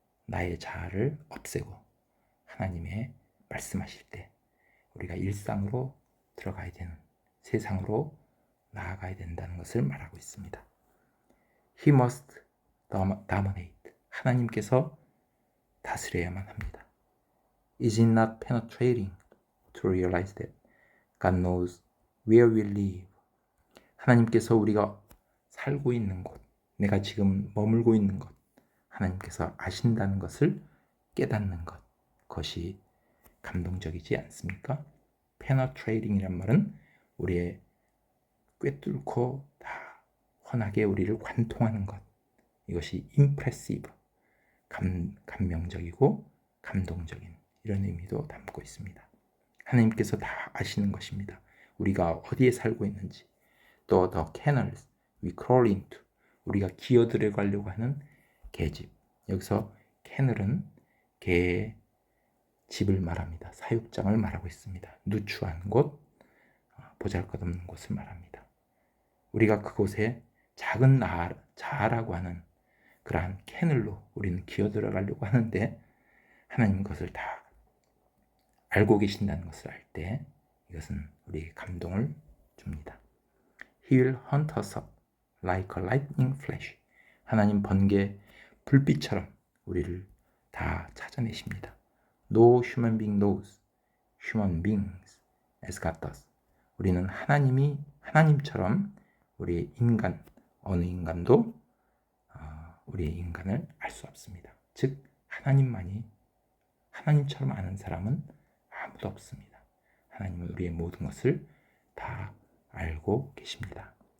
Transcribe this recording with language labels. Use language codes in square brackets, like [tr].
[ko] 나의 자아를 없애고 하나님의 말씀하실 때 우리가 일상으로 들어가야 되는, 세상으로 나아가야 된다는 것을 말하고 있습니다. [en] He must dominate. [ko] 하나님께서 다스려야만 합니다. [en] Is it not penetrating to realize that God knows where we live? [ko] 하나님께서 우리가 살고 있는 곳, 내가 지금 머물고 있는 곳, 하나님께서 아신다는 것을 깨닫는 것, 그것이 감동적이지 않습니까? penetrating이란 말은 우리의 꿰뚫고 다 환하게 우리를 관통하는 것. 이것이 impressive, 감명적이고 감동적인 이런 의미도 담고 있습니다. 하나님께서 다 아시는 것입니다. 우리가 어디에 살고 있는지, 또 [en] the kennels we crawl into, [ko] 우리가 기어들어가려고 하는 계집. 여기서 kennel은 개의 집을 말합니다. 사육장을 말하고 있습니다. 누추한 곳, 보잘것없는 곳을 말합니다. 우리가 그곳에 작은 자아라고 하는 그러한 캐널로 우리는 기어들어가려고 하는데 하나님 그것을 다 알고 계신다는 것을 알 때 이것은 우리에게 감동을 줍니다. [en] He will hunt us up like a lightning flash. [ko] 하나님 번개 불빛처럼 우리를 다 찾아내십니다. [en] No human being knows human beings as God does. [ko] 우리는 하나님처럼 우리의 인간, 어느 인간도 우리의 인간을 알 수 없습니다. 즉 하나님만이, 하나님처럼 아는 사람은 아무도 없습니다. 하나님은 우리의 모든 것을 다 알고 계십니다.